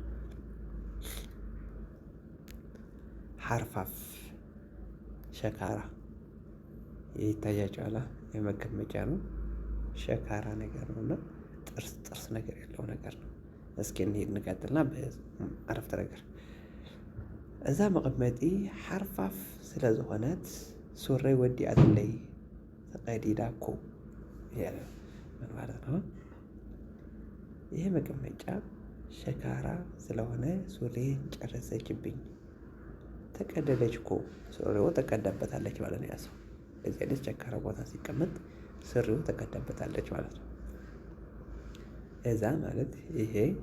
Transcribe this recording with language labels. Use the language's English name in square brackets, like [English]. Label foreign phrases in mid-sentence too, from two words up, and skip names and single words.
[Amharic] ሓርፋፍ ሸካራ ይታያቸዋል። የመቀመጫ ነው፣ ሸካራ ነገር ነው እና ጥርስ ነገር ያለው ነገር ነው። እስኪ እንሂድ እንቀጥልና በአረፍተ ነገር [Tigrinya] እዛ መቐመጢ ሓርፋፍ ስለ ዝኾነት ሱረይ ወዲኣትለይ ተቀዲዳ [Amharic] እኮ ምን ማለት ነው? ይሄ መቀመጫ ሸካራ ስለሆነ ሱሪዬን ጨረሰችብኝ። ተቀደደች እኮ ሱሪው ተቀዳበታለች ማለት ነው። ያ ሰው እንደዚህ አይነት ሸካራ ቦታ ሲቀመጥ ሱሪው ተቀዳበታለች ማለት ነው። እዛ ማለት ይሄ